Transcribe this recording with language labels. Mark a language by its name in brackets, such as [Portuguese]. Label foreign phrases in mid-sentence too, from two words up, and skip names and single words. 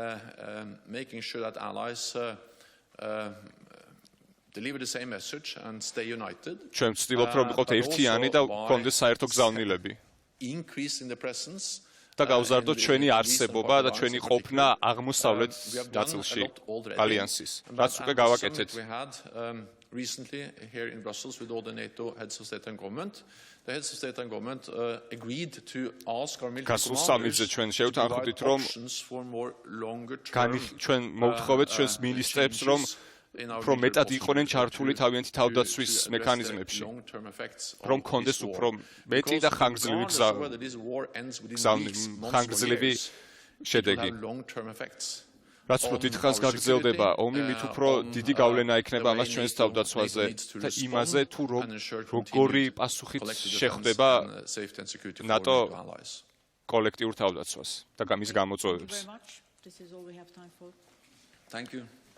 [Georgian] ჩვენ ვცდილობთ, რომ ვიყოთ ერთიანი და გვქონდეს საერთო გზავნილები. და გავზარდოთ ჩვენი არსებობა და ჩვენი ყოფნა აღმოსავლეთ ნაწილში ალიანსის. რაც უკვე გავაკეთეთ. [English] Recently here in Brussels with all the NATO heads of state and government, the heads of state and government agreed to ask our military commanders options for more longer term. [Georgian] ჩვენ მოვთხოვეთ ჩვენს მინისტრებს, რომ უფრო მეტად იყვნენ ჩართული თავიანთი თავდაცვის მექანიზმებში, რომ კონდეს უფრო მეტი და ხანგრძლივი ხანგრძლივი შედეგი. რაც უფრო დიდხანს გაგრძელდება ომი, მით უფრო დიდი გავლენა ექნება ამას ჩვენს თავდაცვაზე და იმაზე, თუ როგორი პასუხით შეხვდება ნატო კოლექტიურ თავდაცვას და მის გამოწვევებს. [English] Thank you.